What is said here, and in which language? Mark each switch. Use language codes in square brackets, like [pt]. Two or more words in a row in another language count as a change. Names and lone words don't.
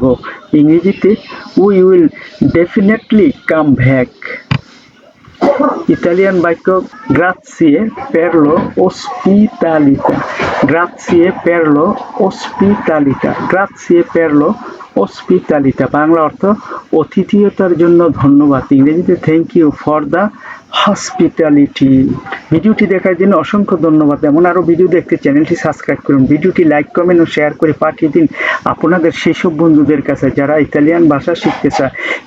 [en] ইংরেজিতে we will definitely come back। [bn] ইতালিয়ান বাক্য [it] grazie per l'ospitalità, grazie per l'ospitalità, grazie per l'ospitalità [bn] বাংলা অর্থ অতিথিয়তার জন্য ধন্যবাদ। [en] ইংরেজিতে thank you for the hospitality. [bn] ভিডিওটি দেখার জন্য অসংখ্য ধন্যবাদ। এমন আরও ভিডিও দেখতে চ্যানেলটি সাবস্ক্রাইব করুন, ভিডিওটি লাইক কমেন্ট ও শেয়ার করে পাঠিয়ে দিন আপনাদের সেসব বন্ধুদের কাছে যারা ইতালিয়ান ভাষা শিখতে চায়।